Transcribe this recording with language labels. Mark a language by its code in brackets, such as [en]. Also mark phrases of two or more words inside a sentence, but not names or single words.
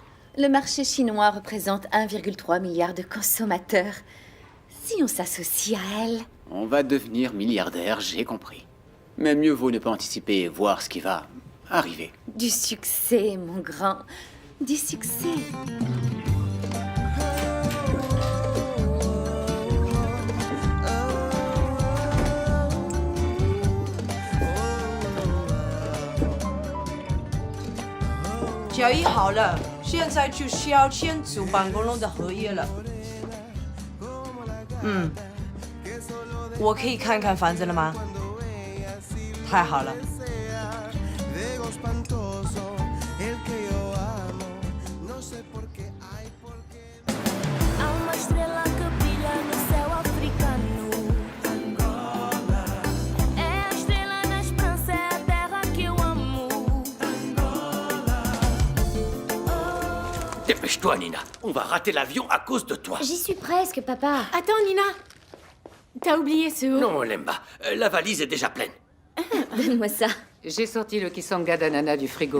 [fr] Le marché chinois représente 1,3 milliard de consommateurs. Si on s'associe à elle... On va devenir milliardaire, j'ai compris. Mais mieux vaut ne pas anticiper et voir ce qui va arriver. Du succès, mon grand. Du succès. [zh] 交易好了，现在就是要签署办公楼的合约了。我可以看看房子了吗？太好了。 [pt] Há uma estrela que brilha no céu africano. Angola. É a estrela da esperança, é a terra que eu amo. [fr] Dépêche-toi, Nina. On va rater l'avion à cause de toi. J'y suis presque, papa. Attends, Nina. T'as oublié ce haut? Non, Lemba. La valise est déjà pleine. Donne-moi ça. J'ai sorti le kisanga d'ananas du frigo.